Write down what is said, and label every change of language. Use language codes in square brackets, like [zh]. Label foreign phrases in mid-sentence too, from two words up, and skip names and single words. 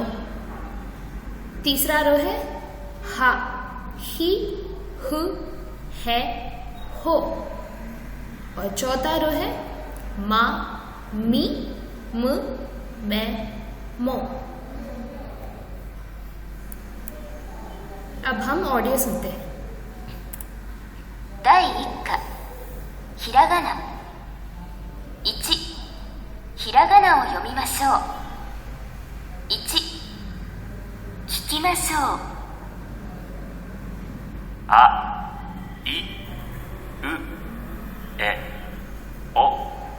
[hi] तीसरा रो है हा, ही, हु, है, हो। और चौथा रो है मा, मी, म, मैं, मो। अब हम ऑडियो सुनते हैं। [ja] 第1課ひらがな1ひらがなを読みましょう。1聞きましょう。あ、い、う、え、お。